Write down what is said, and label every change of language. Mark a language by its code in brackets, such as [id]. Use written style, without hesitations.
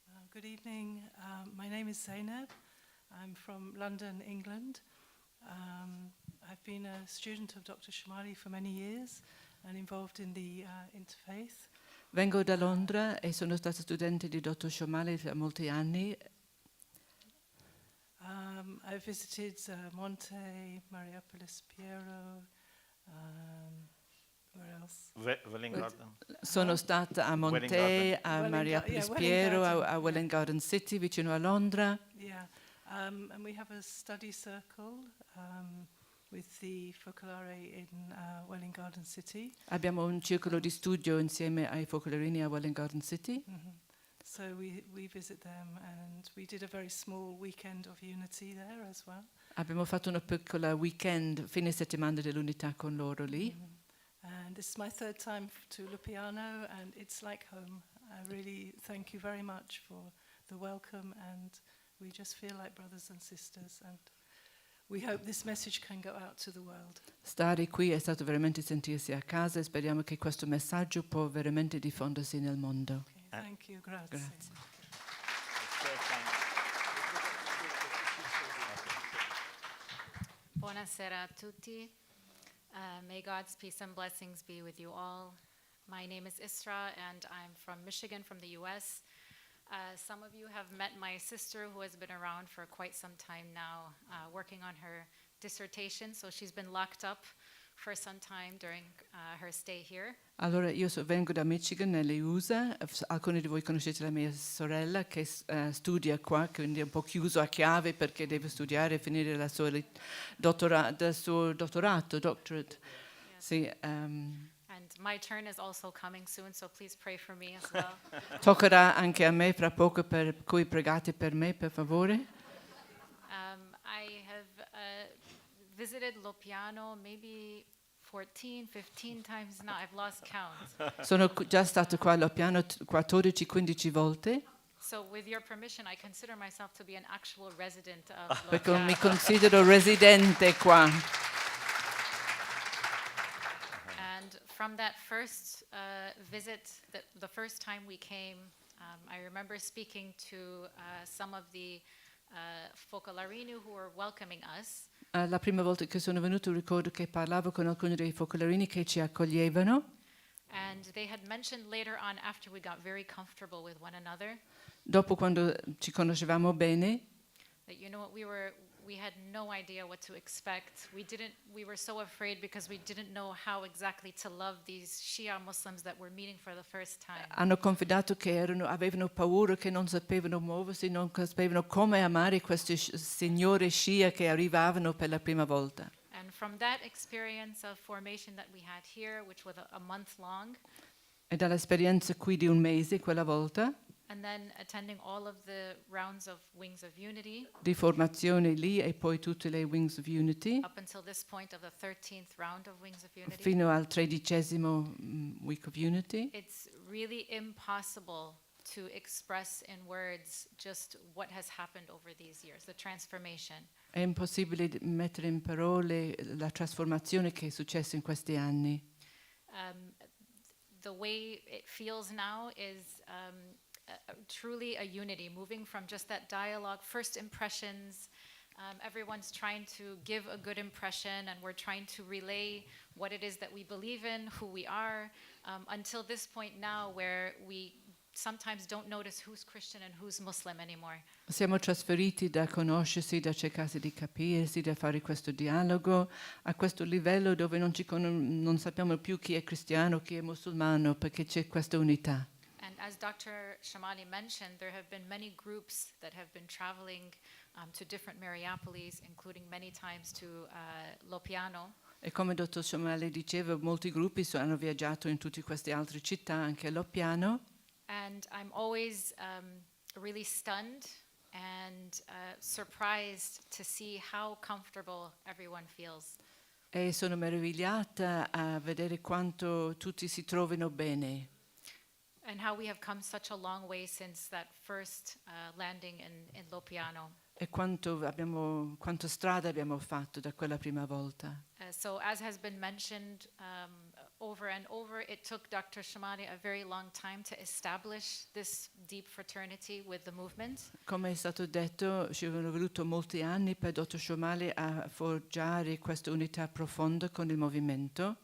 [en] Good evening. My name is Zainab. I'm from London, England. I've been a student of Dr. Shomali for many years and involved in the interfaith. [it] Vengo da Londra e sono stata studente di Dr. Shomali per molti anni. [en] I've visited Monte, Mariapolis, Piero, where else? Welling Garden. [it] Sono stata a Monte, a Mariapolis Piero, a Welling Garden City, vicino a Londra. [en] Yeah, and we have a study circle with the focolare in Welling Garden City. [it] Abbiamo un circolo di studio insieme ai focolarini a Welling Garden City. Mm-hmm. [en] So we visit them, and we did a very small weekend of unity there as well. [it] Abbiamo fatto una piccola weekend, fine settimana dell'unità con loro lì. Mm-hmm. [en] And this is my 3rd time to Loppiano, and it's like home. I really thank you very much for the welcome, and we just feel like brothers and sisters, and we hope this message can go out to the world. [it] Stare qui è stato veramente sentirsi a casa e speriamo che questo messaggio può veramente diffondersi nel mondo. [en] Okay, thank you, grazie. [it] Grazie. Buonasera a tutti. [en] May God's peace and blessings be with you all. My name is Isra, and I'm from Michigan, from the U.S. Some of you have met my sister, who has been around for quite some time now, working on her dissertation. So she's been locked up for some time during her stay here. [it] Allora, io vengo da Michigan, nelle USA. Alcuni di voi conoscete la mia sorella che studia qua, quindi è un po' chiuso a chiave perché deve studiare e finire il suo dottorato. [en] Yes. [it] Sì, [en] And my turn is also coming soon, so please pray for me as well. [it] toccherà anche a me fra poco, per cui pregate per me, per favore. [en] I have visited Loppiano maybe 14, 15 times now. I've lost count. [it] Sono già stato qua allo piano 14-15 volte, [en] So with your permission, I consider myself to be an actual resident of [it] perché [en] Loppiano. [it] mi considero residente qua. [en] And from that first visit, the first time we came, I remember speaking to some of the focolarini who were welcoming us. [it] La prima volta che sono venuto ricordo che parlavo con alcuni dei focolarini che ci accoglievano. [en] And they had mentioned later on, after we got very comfortable with one another, [it] Dopo, quando ci conoscevamo bene, [en] that we had no idea what to expect. We were so afraid because we didn't know how exactly to love these Shia Muslims that were meeting for the first time. [it] hanno confidato che avevano paura, che non sapevano muoversi, non sapevano come amare queste signore Shia che arrivavano per la prima volta. [en] And from that experience of formation that we had here, which was a month long, [it] E dall'esperienza qui di un mese, quella volta, [en] and then attending all of the rounds of Wings of Unity [it] di formazione lì e poi tutte le Wings of Unity, [en] up until this point of the 13th round of Wings of Unity. [it] fino al 13° Week of Unity. [en] It's really impossible to express in words just what has happened over these years, the transformation. [it] È impossibile mettere in parole la trasformazione che è successa in questi anni. [en] The way it feels now is truly a unity, moving from just that dialogue, first impressions. Everyone's trying to give a good impression, and we're trying to relay what it is that we believe in, who we are, until this point now where we sometimes don't notice who's Christian and who's Muslim anymore. [it] Siamo trasferiti da conoscersi, da cercare di capirsi, da fare questo dialogo, a questo livello dove non sappiamo più chi è cristiano, chi è musulmano, perché c'è questa unità. [en] And as Dr. Shomali mentioned, there have been many groups that have been traveling to different Mariapolis, including many times to Loppiano. [it] E come dottor Shomali diceva, molti gruppi hanno viaggiato in tutte queste altre città, anche a Loppiano. [en] And I'm always really stunned and surprised to see how comfortable everyone feels. [it] E sono meravigliata a vedere quanto tutti si trovino bene. [en] And how we have come such a long way since that first landing in Loppiano. [it] E quanto strada abbiamo fatto da quella prima volta. [en] So as has been mentioned over and over, it took Dr. Shomali a very long time to establish this deep fraternity with the movement. [it] Come è stato detto, ci sono voluto molti anni per dottor Shomali a forgiare questa unità profonda con il movimento.